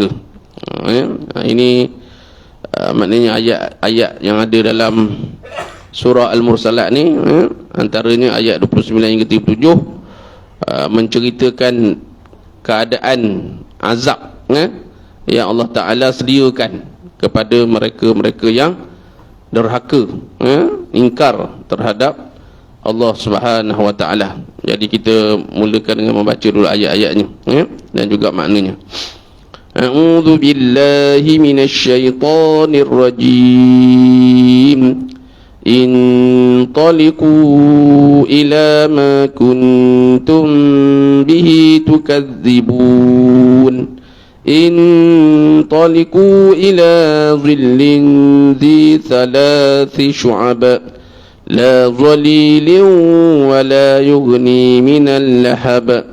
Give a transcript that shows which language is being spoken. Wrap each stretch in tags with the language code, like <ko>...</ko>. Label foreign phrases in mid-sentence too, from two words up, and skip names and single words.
<ms>Ini maknanya ayat-ayat yang ada dalam surah Al-Mursalat ni, antaranya ayat 29 hingga 37 menceritakan keadaan azab yang</ms> <ar>الله تعالى</ar> <ms>sediakan kepada mereka-mereka yang derhaka, ingkar terhadap</ms> <ar>الله سبحانه وتعالى.</ar> <ms>Jadi kita mulakan dengan membaca dulu ayat-ayatnya dan juga maknanya.</ms> <ar>أعوذ بالله من الشيطان الرجيم. انطلقوا إلى ما كنتم به تكذبون. انطلقوا إلى ظل ذي ثلاث شعب لا ظليل ولا يغني من اللهب</ar>